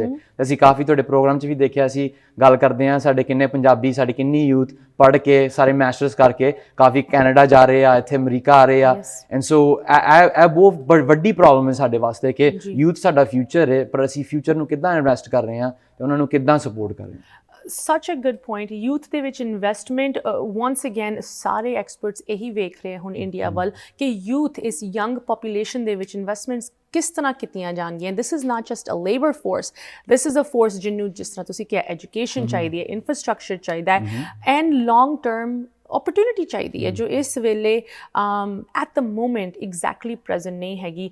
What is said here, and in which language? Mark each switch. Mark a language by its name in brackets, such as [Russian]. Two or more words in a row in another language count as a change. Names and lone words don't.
[Punjabi] ਅਸੀਂ ਕਾਫੀ ਤੁਹਾਡੇ ਪ੍ਰੋਗਰਾਮ 'ਚ ਵੀ ਦੇਖਿਆ, ਅਸੀਂ ਗੱਲ ਕਰਦੇ ਹਾਂ ਸਾਡੇ ਕਿੰਨੇ ਪੰਜਾਬੀ, ਸਾਡੀ ਕਿੰਨੀ ਯੂਥ ਪੜ੍ਹ ਕੇ ਸਾਰੇ ਮਾਸਟਰਸ ਕਰਕੇ ਕਾਫੀ ਕੈਨੇਡਾ ਜਾ ਰਹੇ ਆ, ਇੱਥੇ ਅਮਰੀਕਾ ਆ ਰਹੇ ਆ। [English] and so [Punjabi] ਇਹ ਬਹੁਤ ਵੱਡੀ ਪ੍ਰੋਬਲਮ ਹੈ ਸਾਡੇ ਵਾਸਤੇ ਕਿ ਯੂਥ ਸਾਡਾ ਫਿਊਚਰ ਹੈ, ਪਰ ਅਸੀਂ ਫਿਊਚਰ ਨੂੰ ਕਿੱਦਾਂ ਇਨਵੈਸਟ ਕਰ ਰਹੇ ਹਾਂ ਅਤੇ ਉਹਨਾਂ ਨੂੰ ਕਿੱਦਾਂ ਸਪੋਰਟ ਕਰ ਰਹੇ ਹਾਂ। [English] such a good point. [Punjabi] youth ਦੇ ਵਿੱਚ ਇਨਵੈਸਟਮੈਂਟ [English] once again [Punjabi] ਸਾਰੇ ਐਕਸਪਰਟਸ ਇਹੀ ਵੇਖ ਰਹੇ ਹੁਣ ਇੰਡੀਆ ਵੱਲ ਕਿ ਯੂਥ ਇਸ [English] young population [Punjabi] ਦੇ ਵਿੱਚ ਇਨਵੈਸਟਮੈਂਟਸ ਕਿਸ ਤਰ੍ਹਾਂ ਕੀਤੀਆਂ ਜਾਣਗੀਆਂ। [English] this is not just a labour force, this is a force [Punjabi] ਜਿਹਨੂੰ ਜਿਸ ਤਰ੍ਹਾਂ ਤੁਸੀਂ ਕਿਹਾ ਐਜੂਕੇਸ਼ਨ ਚਾਹੀਦੀ ਹੈ, ਇਨਫਰਾਸਟਰਕਚਰ ਚਾਹੀਦਾ ਹੈ [English] and long term opportunity [Punjabi] ਚਾਹੀਦੀ ਹੈ ਜੋ ਇਸ ਵੇਲੇ [English] at the moment exactly present [Punjabi] ਨਹੀਂ ਹੈਗੀ।